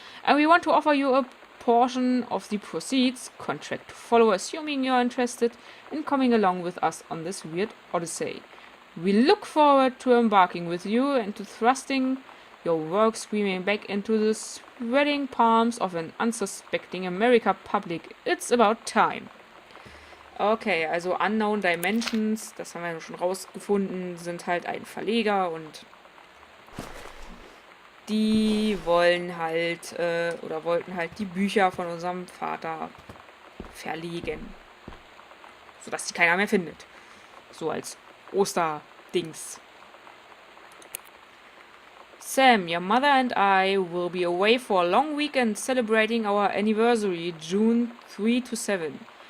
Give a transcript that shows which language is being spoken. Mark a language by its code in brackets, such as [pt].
[en] And we want to offer you a portion of the proceeds, contract to follow, assuming you're interested in coming along with us on this weird odyssey. We look forward to embarking with you and to thrusting your work screaming back into the sweating palms of an unsuspecting America public. It's about time. [de] Okay, also Unknown Dimensions, das haben wir schon rausgefunden, sind halt ein Verleger und die wollen halt, oder wollten halt die Bücher von unserem Vater verlegen. Sodass die keiner mehr findet. So als Osterdings. [en] Sam, your mother and I will be away for a long weekend celebrating our anniversary, June 3 to 7.